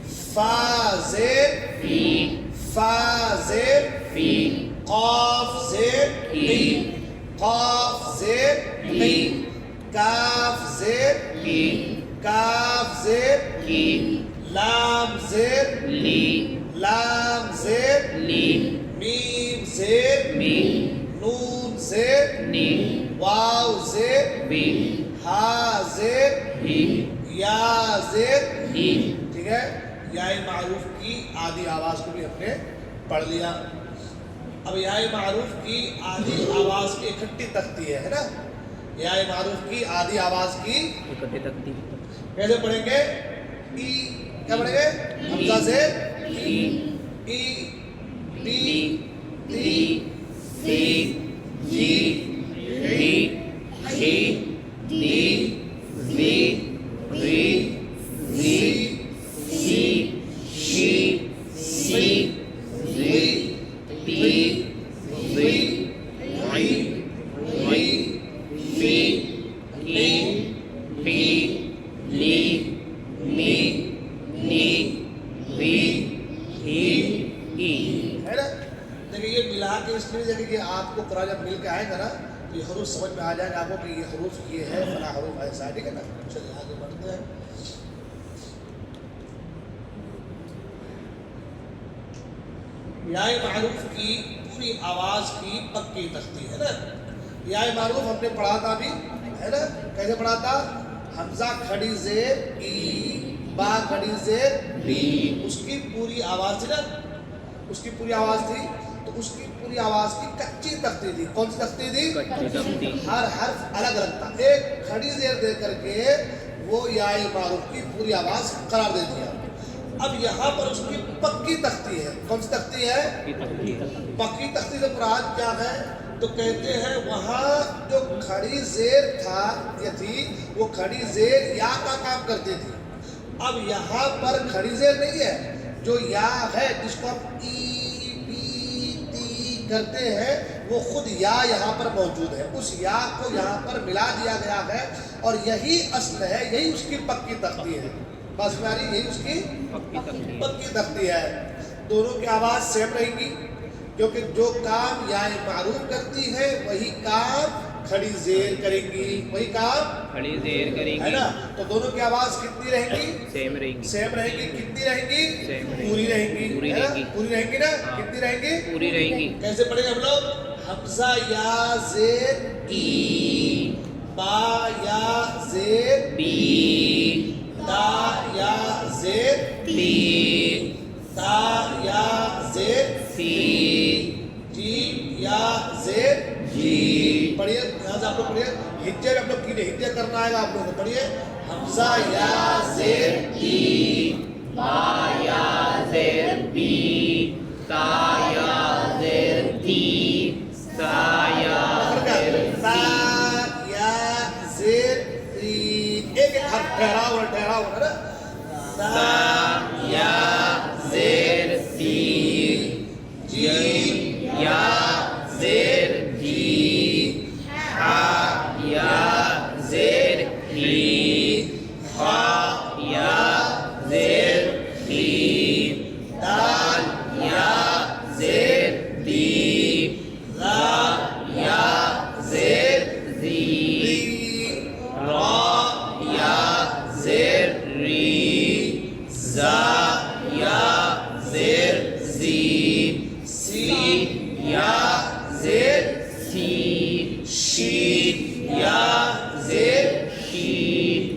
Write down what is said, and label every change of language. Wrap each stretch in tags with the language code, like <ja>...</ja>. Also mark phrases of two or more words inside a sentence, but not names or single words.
<ur>فا زیر ای، فا زیر ای، قاف زیر ای، قاف زیر ای، کاف زیر ای، کاف زیر ای، لام زیر لی، لام زیر لی، میم زیر می، نون زیر نی، واو زیر بی، ہا زیر ای، یا زیر ای. ٹھیک ہے؟ یائے معروف کی آدھی آواز کو بھی ہم نے پڑھ لیا. اب یائے معروف کی آدھی آواز کی اکٹھی تختی ہے نا؟ یائے معروف کی آدھی آواز کی اکٹھی تختی کیسے پڑھیں گے؟ ای. کیا پڑھیں گے؟ حمزہ سے ای، ای، بی، تی، تی، جی، ری، شی، دی، زی، ری، زی، سی، شی، سی، زی، تی، زی، ری، ری، فی، لی، پی، لی، می، نی، وی، ہی، ای. ہے نا؟ دیکھیں یہ ملا کے اس لیے دیکھیں کہ آپ کو قرآن جب مل کے آئے گا نا تو یہ حروف سمجھ میں آ جائے گا آپ کو کہ یہ حروف یہ ہے، فلاں حروف ایسا ہے. ٹھیک ہے نا؟ چلیے آگے بڑھتے ہیں. یائے معروف کی پوری آواز کی پکی تختی ہے نا؟ یائے معروف ہم نے پڑھا تھا ابھی، ہے نا؟ کیسے پڑھا تھا؟ حمزہ کھڑی زیر ای، با کھڑی زیر بی. اس کی پوری آواز تھی نا؟ اس کی پوری آواز تھی تو اس کی پوری آواز کی کچی تختی تھی. کون سی تختی تھی؟ کچی تختی. ہر حرف الگ الگ تھا. ایک کھڑی زیر دے کر کے وہ یائے معروف کی پوری آواز قرار دے دیا. اب یہاں پر اس کی پکی تختی ہے. کون سی تختی ہے؟ کی تختی ہے. پکی تختی سے مراد کیا ہے؟ تو کہتے ہیں وہاں جو کھڑی زیر تھا یہ تھی وہ کھڑی زیر یا کا کام کرتی تھی. اب یہاں پر کھڑی زیر نہیں ہے، جو یا ہے جس کو ہم ای بی تی کرتے ہیں وہ خود یا یہاں پر موجود ہے. اس یا کو یہاں پر ملا دیا گیا ہے اور یہی اصل ہے، یہی اس کی پکی تختی ہے. بس میاری یہی اس کی پکی تختی ہے. دونوں کی آواز سیم رہیں گی کیونکہ جو کام یا معروف کرتی ہے وہی کام کھڑی زیر کریں گی، وہی کام کھڑی زیر کریں ہے گی. نا. تو دونوں کی آواز کتنی رہیں گی؟ سیم رہیں گی. سیم رہیں گی. کتنی رہیں گی؟ سیم رہیں گی. پوری رہیں گی. پوری ہے نا؟ رہیں گی. پوری رہیں گی نا. ہاں. کتنی رہیں گی؟ پوری رہیں گی. کیسے پڑھیں گے ہم لوگ؟ حمزہ یا زیر ای، با یا زیر بی، دا یا زیر تی، تا یا زیر سی، جیم یا زیر جی. پڑھیے یہاں سے آپ لوگ پڑھیے. ہجے میں آپ لوگ کی ہجے کرنا آئے گا آپ لوگوں کو. پڑھیے حمزہ یا زیر ای، با یا زیر بی، تا یا زیر تی، سا یا زیر تا سی. یا زیر ری. ایک ایک حرف ٹھہرا ہوا ہے نا. سا یا زیر سی، جیم یا زیر جی، ہا یا زیر ہی، خا یا زیر ہی، دال یا زیر دی، را یا زیر زی، را یا زیر ری، زا یا زیر زی، سی یا زیر سی، شین یا زیر شی،</ur>